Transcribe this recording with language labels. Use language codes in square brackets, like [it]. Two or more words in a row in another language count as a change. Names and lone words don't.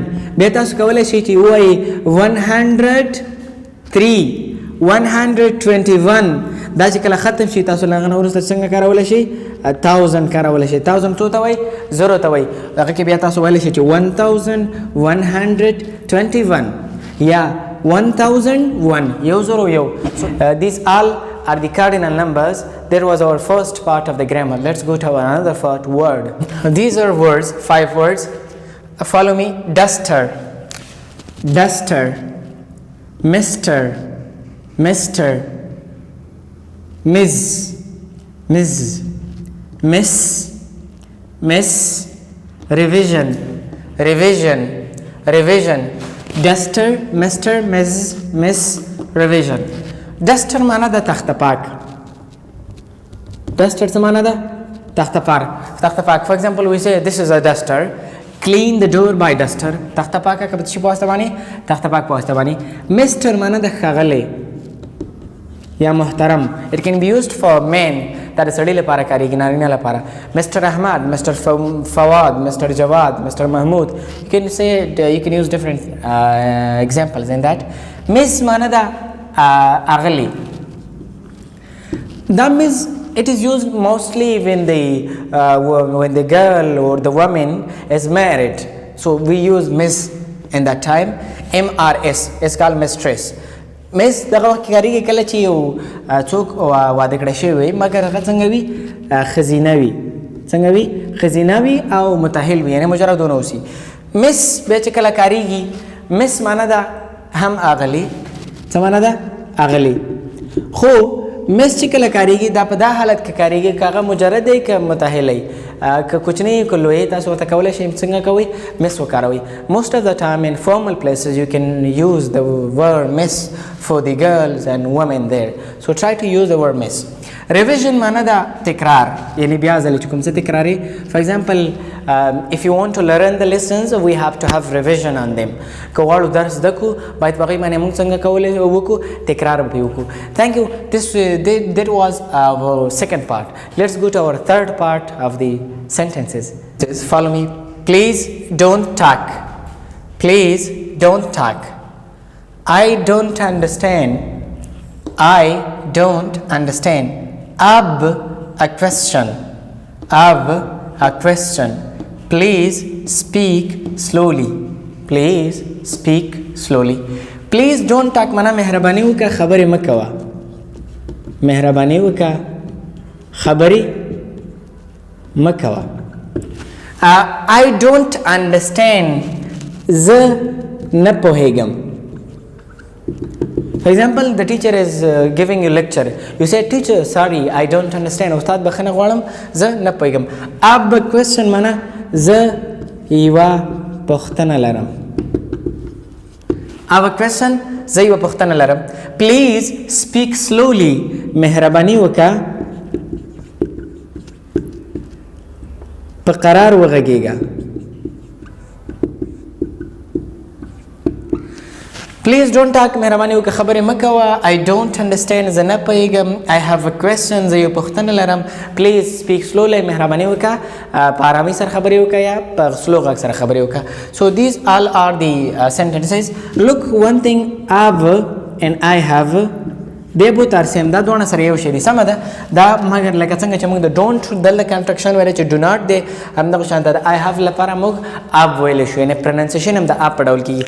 [ps] بیا تاسو کولی شئ چې ووایئ 103 121. دا چې کله ختم شي تاسو له هغه نه وروسته څنګه کارولی شئ؟ 1000 کارولی شئ. 1000 څو ته وایي؟ 0 ته وایي. هغه کې بیا تاسو ویلی شئ چې 1121 یا 1001 یو زرو یو. [en] These all are the cardinal numbers. There was our first part of the grammar. Let's go to another part, word. These are words, 5 words. Follow me. Duster, mister, miss, revision. Duster, mister, miss, revision. [ps] Duster معنا ده تخته پاک. Duster څه معنا ده؟ تخته پاک. [en] For example, we say this is a duster. Clean the door by duster. [ps] تخته پاکه که چی په واسطه باندې؟ تخته پاک په واسطه باندې. Mr. معنا د ښاغلی یا محترم. [en] It can be used for men. [ps] دا د سړي لپاره کارېږي، نارینه لپاره. [en] Mr. Ahmad, Mr. Fawad, Mr. Jawad, Mr. Mahmood. You can say you can use different examples in that. [ps] Miss معنا د اغلی. [en] دا Miss it is used mostly when the girl or the woman is married. So we use Miss in that time. MRS is called mistress. [ps] Miss دغه وخت کې کارېږي کله چې یو څوک واده کړی شوی وي، مګر هغه څنګه وي؟ ښځینه وي. څنګه وي؟ ښځینه وي او متأهل وي، یعنې مجرد ونه اوسي. Miss بیا چې کله کارېږي، Miss معنا ده هم اغلی. څه معنا ده؟ اغلی. خو مس چې کله کارېږي دا په دا حالت کې کارېږي که هغه مجرد دی که متأهل دی، که کوچنی که لوی، تاسو ورته کولی شئ څنګه کوئ؟ مس وکاروئ. [en] Most of the time in formal places you can use the word miss for the girls and women there. So try to use the word miss. [ps] Revision معنا ده تکرار، یعنی بیا ځلې چې کوم څه تکراري. [en] For example, if you want to learn the lessons we have to have revision on them. [ps] که غواړو درس زده کړو باید په هغې باندې موږ څنګه کولی وکړو؟ تکرار به وکړو. [en] Thank you. That was our second part. Let's go to our third part of the sentences. Just follow me. Please don't talk. Please don't talk. I don't understand. I don't understand. Ab a question. Ab a question. Please speak slowly. Please speak slowly. Please don't talk [ps] معنا مهرباني وکړه، خبرې مه کوه. مهرباني وکړه، خبرې مه کوه. [en] I don't understand. [ps] زه نه پوهېږم. [en] For example, the teacher is giving you lecture. You say, teacher, sorry, I don't understand. [ps] استاد بخښنه غواړم، زه نه پوهېږم. [en] Ab question [ps] معنا زه یوه پوښتنه لرم. [en] Ab question [ps] زه یوه پوښتنه لرم. [en] Please speak slowly. [ps] مهرباني وکړه، په قرار وغږېږه. [en] Please don't talk. [ps] مهرباني وکړه، خبرې مه کوه. [en] I don't understand. [ps] زه نه پوهېږم. [en] I have a question. [ps] زه یو پوښتنه لرم. [en] Please speak slowly. [ps] مهرباني وکړه، په آرامۍ سره خبرې وکړه یا په سلو غږ سره خبرې وکړه. [en] So these all are the sentences. Look, one thing, have and I have. They both are same. [ps] دا دواړه سره یو شی دي. سمه ده؟ دا مګر لکه څنګه چې موږ د don't دلته کنټرکشن ویلی چې [en] do not [ps] دی، همدغه شانته د [en] I have [ps] لپاره موږ اب ویلی شو، یعنې پرننسیشن هم د اب په ډول کېږي.